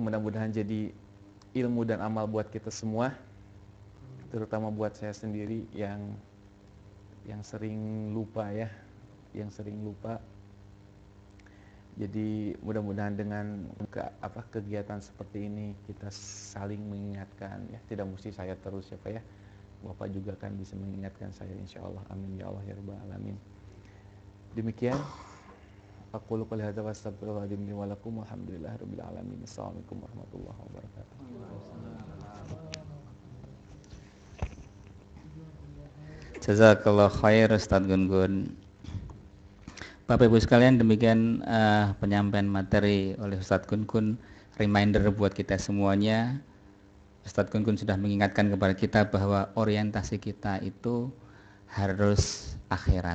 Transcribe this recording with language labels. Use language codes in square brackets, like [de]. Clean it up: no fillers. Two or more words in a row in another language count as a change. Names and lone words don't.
[id] Mudah-mudahan jadi ilmu dan amal buat kita semua, terutama buat saya sendiri yang sering lupa ya, Jadi mudah-mudahan dengan kegiatan seperti ini kita saling mengingatkan ya. Tidak mesti saya terus ya Pak ya. Bapak juga kan bisa mengingatkan saya, insyaallah. [ar] آمين يا الله يا رب العالمين. Demikian أقول قولي هذا وأستغفر الله العظيم لي ولكم والحمد لله رب العالمين. السلام عليكم ورحمة الله وبركاته. جزاك الله خير Ustaz Gun-Gun. [id] Bapak Ibu sekalian, demikian penyampaian materi oleh Ustaz Gun-Gun. Reminder buat kita semuanya, Ustaz Gun-Gun sudah mengingatkan kepada kita bahwa orientasi kita itu harus akhirat.